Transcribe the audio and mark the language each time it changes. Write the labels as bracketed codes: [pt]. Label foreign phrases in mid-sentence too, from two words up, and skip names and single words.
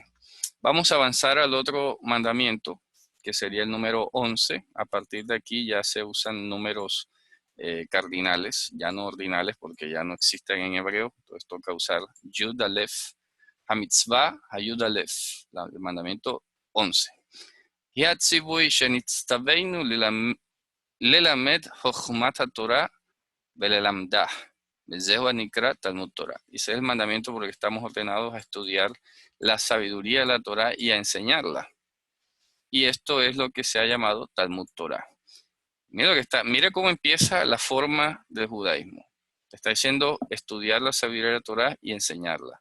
[es] Vamos a avanzar al otro mandamiento, que sería el número 11. A partir de aquí ya se usan números cardinales, ya no ordinales, porque ya no existen en hebreo. Entonces toca usar [he] יוד אלף, המצווה, היוד אלף, [es] el mandamiento 11. [he] הציווי שנצטווינו ללמד חכמת תורה וללמדה. בזהו נקרא תלמוד תורה. [es] Ese es el mandamiento porque estamos ordenados a estudiar la sabiduría de la Torah y a enseñarla. Y esto es lo que se ha llamado Talmud Torah. Mira cómo empieza la forma del judaísmo. Está diciendo estudiar la sabiduría de la Torah y enseñarla.